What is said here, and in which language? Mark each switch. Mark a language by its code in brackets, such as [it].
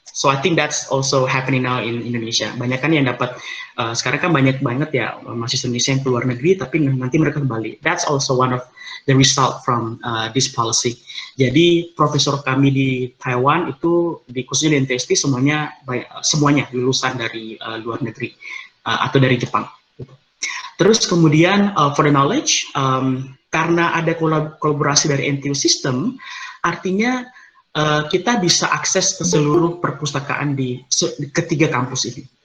[en] So I think that's also happening now in Indonesia. [id] Banyak kan yang dapat sekarang kan banyak banget ya mahasiswa Indonesia yang ke luar negeri, tapi nanti mereka kembali. [en] That's also one of the result from this policy. [id] Jadi profesor kami di Taiwan itu khususnya di NTST semuanya lulusan dari luar negeri atau dari Jepang. Gitu. Terus kemudian [en] for the knowledge, [id] karena ada kolaborasi dari NTU System, artinya kita bisa akses ke seluruh perpustakaan di ketiga kampus ini.